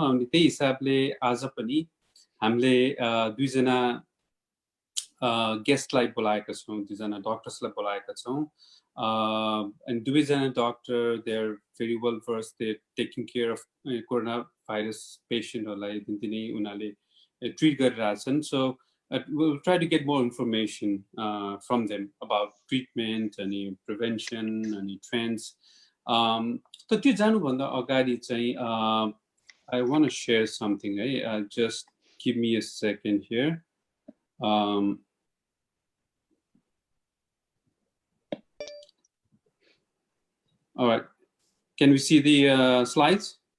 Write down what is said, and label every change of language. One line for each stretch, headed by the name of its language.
Nepali: अनि त्यही हिसाबले आज पनि हामीले दुईजना गेस्टलाई बोलाएका छौँ, दुईजना डक्टर्सलाई बोलाएका छौँ।
English: And
Nepali: दुवैजना
English: doctor they are very well versed, they taking care of corona virus पेसेन्टहरूलाई
Nepali: दिनदिनै उनीहरूले ट्रिट गरिरहेछन्।
English: So we'll try to get more information from them about treatment अनि prevention अनि trends.
Nepali: त त्यो जानुभन्दा अगाडि चाहिँ
English: I want to share something
Nepali: है।
English: Just give me a second here. All right, can we see the slides?